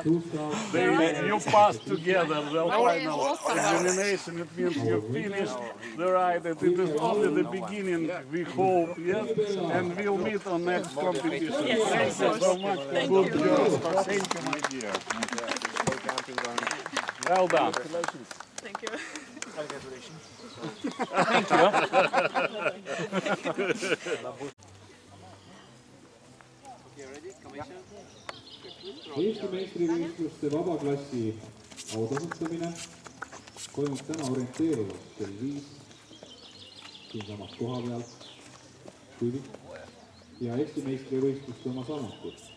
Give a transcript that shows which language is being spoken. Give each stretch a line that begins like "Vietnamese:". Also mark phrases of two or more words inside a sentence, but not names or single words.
English: You passed together the final examination. It means you finished the ride. It is only the beginning. We hope. Yes. And we'll meet on next competition. Thank you so much for good job. Thank you, my dear. Well done. Thank you.
Estonian: Eesti meistrivõistluste vabaklassi autasustamine toimub täna orienteeruvas kell 5 siinsamas koha peal ja Eesti meistrivõistluste oma samuti.